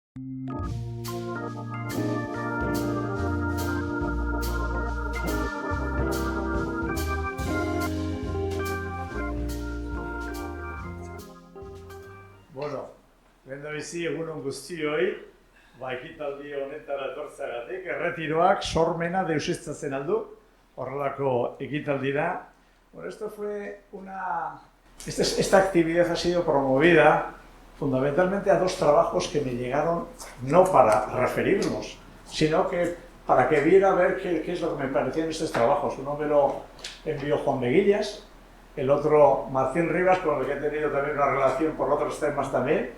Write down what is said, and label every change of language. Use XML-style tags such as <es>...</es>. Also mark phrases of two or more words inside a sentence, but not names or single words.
<eu>Bueno, lehendabizi egunon guztioi, ekitaldi honetara etortzeagatik, erretiroak sormena deuseztatzen aldu, horrelako ekitaldira. Bueno,</eu> <es>esta actividad ha sido promovida fundamentalmente a dos trabajos que me llegaron no para referirnos, sino que para que viera a ver qué es lo que me parecían estos trabajos. Uno me lo envió Juan Veguillas, el otro Martín Rivas, con el que he tenido también una relación por otros temas también.</es>